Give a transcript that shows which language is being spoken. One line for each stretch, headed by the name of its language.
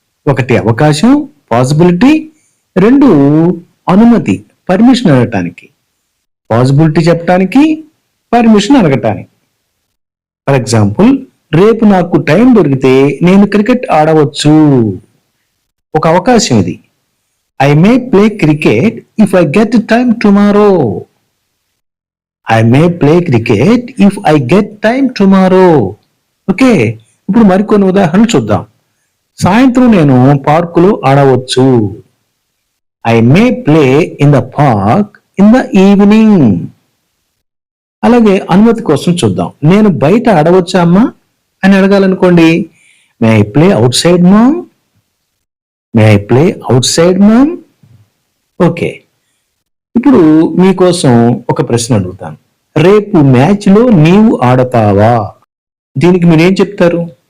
Telugu: ఒకటి అవకాశం, పాసిబిలిటీ. 2 అనుమతి, పర్మిషన్ అడగటానికి. పాసిబిలిటీ చెప్పడానికి, పర్మిషన్ అడగటానికి. ఫర్ ఎగ్జాంపుల్, రేపు నాకు టైం దొరికితే నేను క్రికెట్ ఆడవచ్చు. ఒక అవకాశం ఇది.
English: I may play cricket if I get time tomorrow. I may play cricket if I get time tomorrow.
Telugu: Okay, ఇప్పుడు మరికొన్ని ఉదాహరణలు చూద్దాం. సాయంత్రం నేను పార్కులో ఆడవచ్చు. I may play in the park in the evening. అలాగే అనుమతి కోసం చూద్దాం. నేను బయట ఆడవచ్చా అమ్మా అని అడగాలనుకోండి,
English: May I play outside mom? May I play outside mom?
Telugu: Okay, ఇప్పుడు మీకోసం ఒక ప్రశ్న అడుగుతాను. రేపు మ్యాచ్ లో నీవు ఆడతావా? దీనికి మీరేం చెప్తారు?